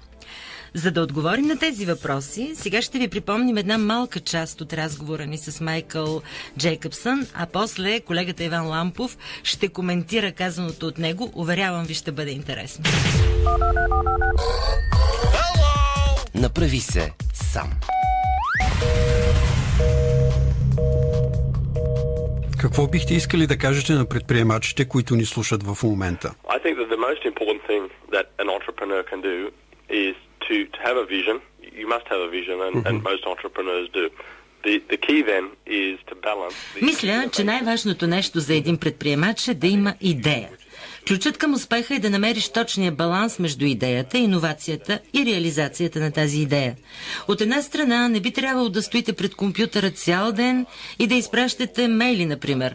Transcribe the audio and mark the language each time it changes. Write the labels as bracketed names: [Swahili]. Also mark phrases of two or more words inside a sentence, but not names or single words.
[Bulgarian] За да отговорим на тези въпроси, сега ще ви припомним една малка част от разговора ни с Майкъл Джейкъбсън, а после колегата Иван Лампов ще коментира казаното от него. Уверявам ви, ще бъде интересно. Направи се сам. Какво бихте искали да кажете на предприемачите, които ни слушат в момента? [English] I think that the most important thing that an entrepreneur can do is to have a vision. You must have a vision, and most entrepreneurs do. The key then is to balance. [Bulgarian] Мисля, че най-важното нещо за един предприемач е да има идея. Ключът към успеха е да намериш точния баланс между идеята, иновацията и реализацията на тази идея. От една страна, не би трябвало да стоите пред компютъра цял ден и да изпращате мейли, например.